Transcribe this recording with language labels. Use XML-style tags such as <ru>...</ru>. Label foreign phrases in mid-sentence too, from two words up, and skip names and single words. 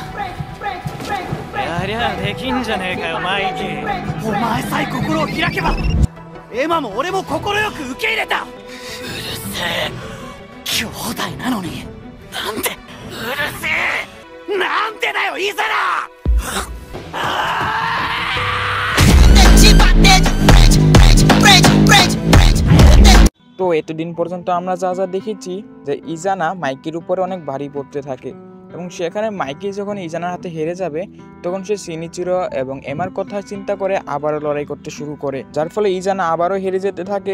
<ja>やりゃできんじゃねえかよマイキー。お前さえ心を開けばエマも俺も快く受け入れた。うるせえ、兄弟なのになんで。うるせえ、なんでだよイザナ。</ja> <bn>তো এতদিন পর্যন্ত আমরা যা যা দেখেছি যে ইজানা মাইকির উপরে অনেক ভারী পড়তে থাকে এবং সেখানে মাইকি যখন ইজানার হাতে হেরে যাবে তখন সে শিনিচিরো এবং এমার কথা চিন্তা করে আবারও লড়াই করতে শুরু করে, যার ফলে ইজানা আবারও হেরে যেতে থাকে।</bn>